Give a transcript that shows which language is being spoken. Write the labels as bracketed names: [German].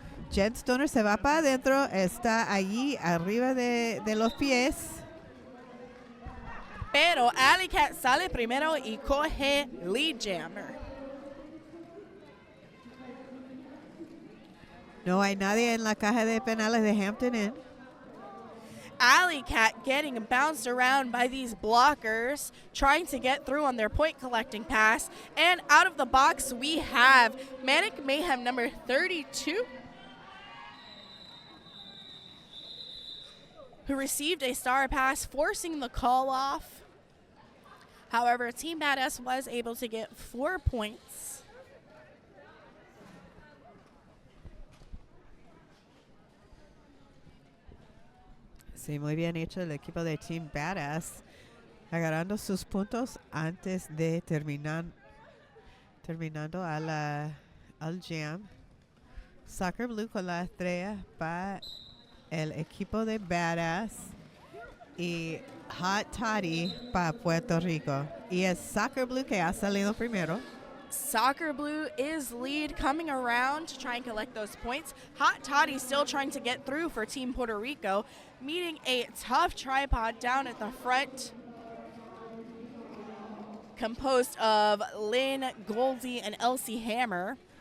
[Spanish] Jen Stoner se va para adentro, está allí arriba de los pies. Pero Alley Cat sale primero y coge lead jammer. No hay nadie en la caja de penales de Hampton Inn. [English] Alley Cat getting bounced around by these blockers, trying to get through on their point collecting pass. And out of the box, we have Manic Mayhem number 32, who received a star pass, forcing the call off. However, Team Badass was able to get 4 points. [Spanish] Sí, muy bien hecho el equipo de Team Badass, agarrando sus puntos antes de terminando al jam. Soccer Blue con la estrella para el equipo de Badass y Hot Toddy para Puerto Rico. Y es Soccer Blue que ha salido primero. [English] Soccer Blue is lead, coming around to try and collect those points. Hot Toddy still trying to get through for Team Puerto Rico, meeting a tough tripod down at the front, composed of Lynn, Goldie, and Elsie Hammer.